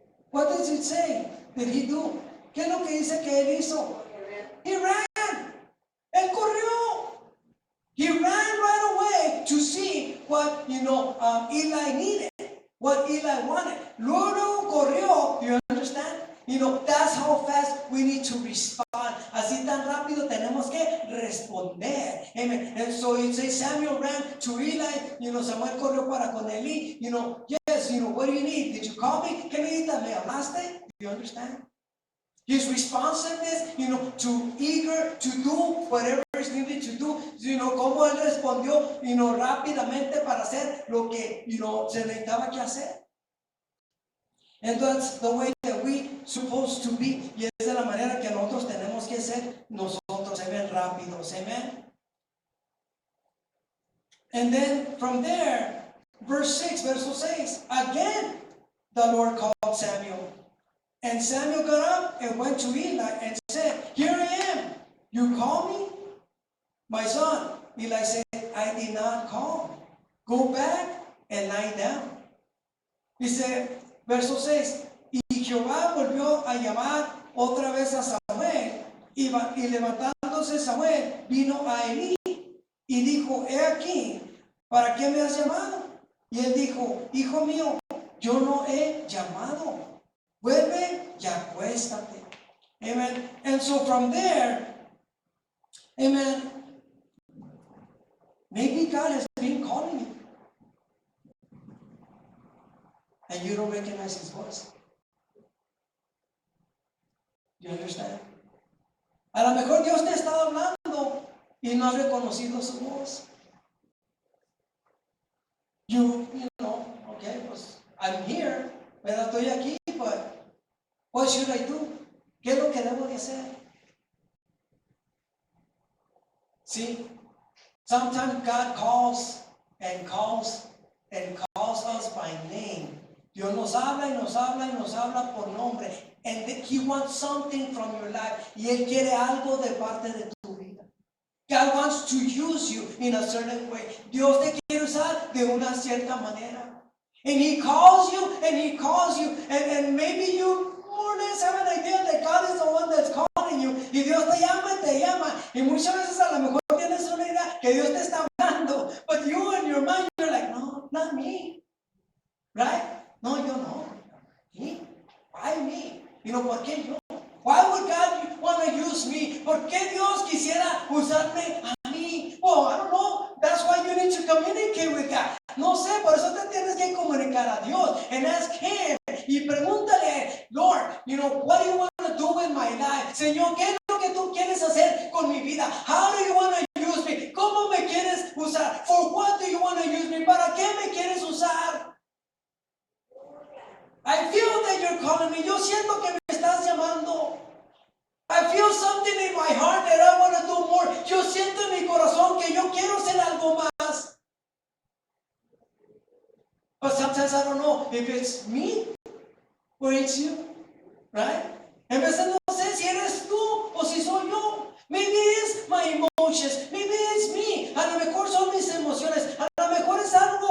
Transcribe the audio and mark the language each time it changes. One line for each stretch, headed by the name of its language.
English: What does it say? Did he do?
Spanish: ¿Qué es lo que dice que él hizo?
English: He ran.
Spanish: Él corrió.
English: He ran right away to see what, Eli needed, what Eli wanted.
Spanish: Luego corrió,
English: you understand? That's how fast we need to respond.
Spanish: Así tan rápido tenemos que responder. Amen.
English: And so it says Samuel ran to Eli.
Spanish: Samuel corrió para con Eli.
English: Yes, what do you need? Did you call me?
Spanish: ¿Qué necesitas? ¿Me hablaste?
English: Do you understand? His responsiveness, to eager to do whatever is needed to do.
Spanish: Cómo él respondió, rápidamente para hacer lo que, se necesitaba que hacer.
English: And that's the way that we supposed to be.
Spanish: Y esa es la manera que nosotros tenemos que ser nosotros. Amen. Rápidos. Amen.
English: And then from there, verse 6, verso 6, again the Lord called Samuel. And Samuel got up and went to Eli and said, here I am. You call me? My son. Eli said, I did not call. Go back and lie down.
Spanish: Dice, verso 6, y Jehová volvió a llamar otra vez a Samuel, y levantándose Samuel, vino a Elí, y dijo, he aquí, ¿para qué me has llamado? Y él dijo, hijo mío, yo no he llamado. Vuelve y acuéstate. Amen.
English: And so from there, amen, maybe God has been calling you. And you don't recognize his voice. You understand?
Spanish: A lo mejor Dios te ha estado hablando y no has reconocido su voz.
English: You know, okay, pues I'm here,
Spanish: pero estoy aquí,
English: but what should I do?
Spanish: ¿Qué es lo que debo de hacer?
English: See, sometimes God calls and calls and calls us by name.
Spanish: Dios nos habla y nos habla y nos habla por nombre.
English: And he wants something from your life.
Spanish: Y Él quiere algo de parte de tu vida.
English: God wants to use you in a certain way.
Spanish: Dios te quiere usar de una cierta manera.
English: And He calls you and He calls you. And maybe you more or less have an idea that God is the one that's calling you.
Spanish: Y Dios te llama y te llama. Y muchas veces a lo mejor tienes una idea que Dios te está hablando.
English: But you in your mind, you're like, no, not me.
Spanish: Right? No, yo no. ¿Sí?
English: Why me?
Spanish: ¿Por qué yo?
English: Why would God want to use me?
Spanish: ¿Por qué Dios quisiera usarme a mí?
English: Oh, I don't know. That's why you need to communicate with God.
Spanish: No sé, por eso te tienes que comunicar a Dios
English: and ask Him.
Spanish: Y pregúntale,
English: Lord, what do you want to do with my life?
Spanish: Señor, ¿qué es lo que tú quieres hacer con mi vida?
English: How do you want to use me?
Spanish: ¿Cómo me quieres usar?
English: For what do you want to use me?
Spanish: ¿Para qué me quieres usar?
English: I feel that you're calling me.
Spanish: Yo siento que me estás llamando.
English: I feel something in my heart that I want to do more.
Spanish: Yo siento en mi corazón que yo quiero hacer algo más.
English: But sometimes I don't know if it's me or it's you. Right?
Spanish: En veces no sé si eres tú o si soy yo.
English: Maybe it's my emotions. Maybe it's me.
Spanish: A lo mejor son mis emociones. A lo mejor es algo